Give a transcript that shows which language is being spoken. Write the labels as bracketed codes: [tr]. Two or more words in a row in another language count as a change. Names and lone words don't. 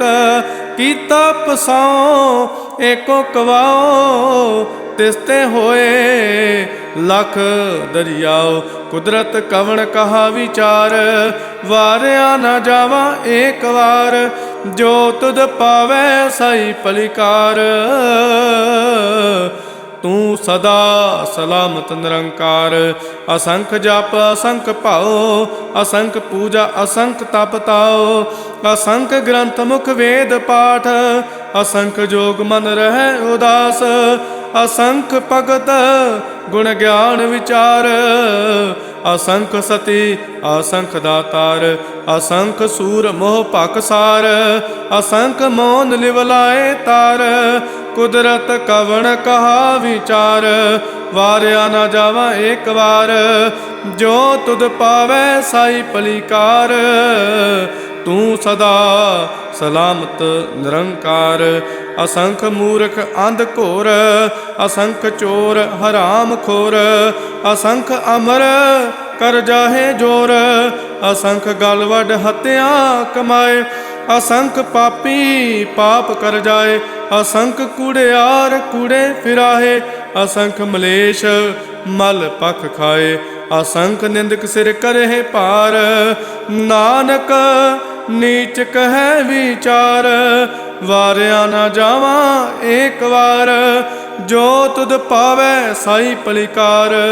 [pa] ਕੀਤਾ ਪਸਾਉ ਏਕੋ ਕਵਾਉ, ਤਿਸ ਤੇ ਹੋਏ ਲਖ ਦਰੀਆਉ। ਕੁਦਰਤਿ ਕਵਣ ਕਹਾ ਵੀਚਾਰੁ, ਵਾਰਿਆ ਨ ਜਾਵਾ ਏਕ ਵਾਰ। ਜੋ ਤੁਧੁ ਭਾਵੈ ਸਾਈ ਭਲੀ ਕਾਰ, ਤੂ ਸਦਾ ਸਲਾਮਤਿ ਨਿਰੰਕਾਰ। ਅਸੰਖ ਜਪ ਅਸੰਖ ਭਾਉ, ਅਸੰਖ ਪੂਜਾ ਅਸੰਖ ਤਪ ਤਾਉ। ਅਸੰਖ ਗਰੰਥ ਮੁਖਿ ਵੇਦ ਪਾਠ, ਅਸੰਖ ਜੋਗ ਮਨਿ ਰਹਹਿ ਉਦਾਸ। ਅਸੰਖ ਭਗਤ ਗੁਣ ਗਿਆਨ ਵੀਚਾਰ, ਅਸੰਖ ਸਤੀ ਅਸੰਖ ਦਾਤਾਰ। ਅਸੰਖ ਸੂਰ ਮੁਹ ਭਖ ਸਾਰ, ਅਸੰਖ ਮੋਨਿ ਲਿਵ ਲਾਇ ਤਾਰ। ਕੁਦਰਤਿ ਕਵਣ ਕਹਾ ਵੀਚਾਰੁ, ਵਾਰਿਆ ਨ ਜਾਵਾ ਏਕ ਵਾਰ। ਜੋ ਤੁਧੁ ਭਾਵੈ ਸਾਈ ਭਲੀ ਕਾਰ, ਤੂ ਸਦਾ ਸਲਾਮਤਿ ਨਿਰੰਕਾਰ। ਅਸੰਖ ਮੂਰਖ ਅੰਧ ਘੋਰ, ਅਸੰਖ ਚੋਰ ਹਰਾਮਖੋਰ, ਅਸੰਖ ਅਮਰ ਕਰਿ ਜਾਹਿ ਜੋਰ, ਅਸੰਖ ਗਲ ਵਢ ਹਤਿਆ ਕਮਾਹਿ, ਅਸੰਖ ਪਾਪੀ ਪਾਪੁ ਕਰਿ ਜਾਹਿ, ਅਸੰਖ ਕੂੜਿਆਰ ਕੂੜੇ ਫਿਰਾਹਿ, ਅਸੰਖ ਮਲੇਛ ਮਲੁ ਭਖਿ ਖਾਹਿ, ਅਸੰਖ ਨਿੰਦਕ ਸਿਰਿ ਕਰਹਿ ਭਾਰੁ, ਨਾਨਕੁ ਨੀਚੁ ਕਹੈ ਵੀਚਾਰੁ, ਵਾਰਿਆ ਨ ਜਾਵਾ ਏਕ ਵਾਰ, ਜੋ ਤੁਧੁ ਭਾਵੈ ਸਾਈ ਭਲੀ ਕਾਰ।